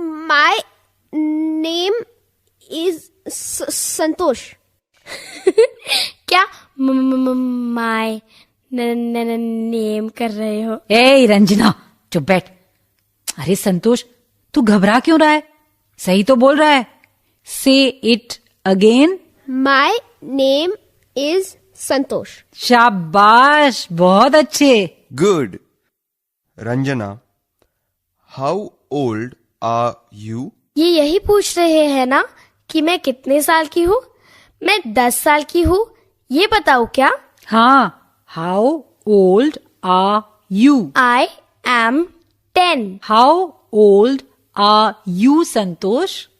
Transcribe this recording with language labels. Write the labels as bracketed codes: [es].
[en] My name is Santosh. [hi] क्या [en] my name [hi] कर रहे हो? ए रंजना, चुप बैठ। अरे संतोष, तू घबरा क्यों रहा है? सही तो बोल रहा है। [en] Say it again. My name is Santosh. [hi] शाबाश, बहुत अच्छे। [en] Good. Ranjana, how old are you? [hi] ये यही पूछ रहे हैं ना कि मैं कितने साल की हूँ? मैं 10 साल की हूँ, ये बताओ क्या? [en] हाँ, how old are you? I am 10. How old are you, Santosh?